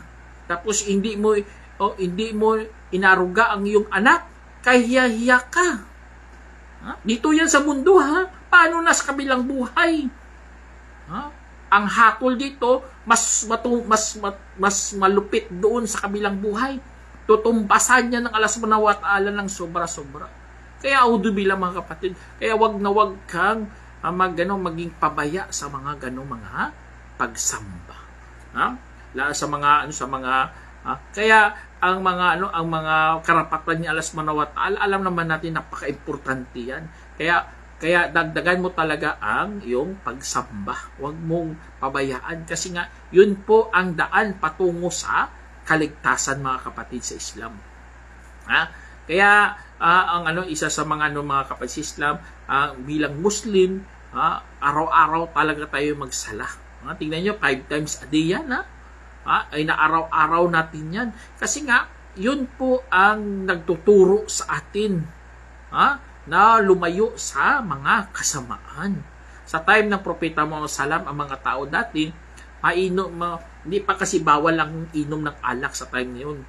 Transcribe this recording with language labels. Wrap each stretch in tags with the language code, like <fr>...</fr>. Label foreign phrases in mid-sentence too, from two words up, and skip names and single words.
<tl>Tapos hindi mo inaruga ang iyong anak, kaya hiya ka. Dito yan sa mundo, paano na sa kabilang buhay? Ang hatol dito, mas malupit doon sa kabilang buhay. Tutumbasan niya ng Allah</tl> <ar>سبحانه وتعالى</ar> <tl>ng sobra-sobra. Kaya audubillah mga kapatid, kaya wag na wag kang maging pabaya sa mga mga pagsamba. Kaya ang mga karapatan ni Allah</tl> <ar>سبحانه وتعالى,</ar> <tl>alam naman natin napaka-importante yan. Kaya dagdagan mo talaga ang iyong pagsamba. Huwag mong pabayaan kasi nga yun po ang daan patungo sa kaligtasan mga kapatid sa Islam. Kaya isa sa mga kapatid sa Islam, bilang Muslim, araw-araw talaga tayo magsala. Tingnan nyo, 5</tl> <en>times a day</en> <tl>yan. Ay naaraw-araw natin yan. Kasi nga, yun po ang nagtuturo sa atin. Na lumayo sa mga kasamaan. Sa time ng Propeta Muhammad SAW, ang mga tao dati, hindi pa kasi bawal ang inom ng alak sa time na yun.</tl>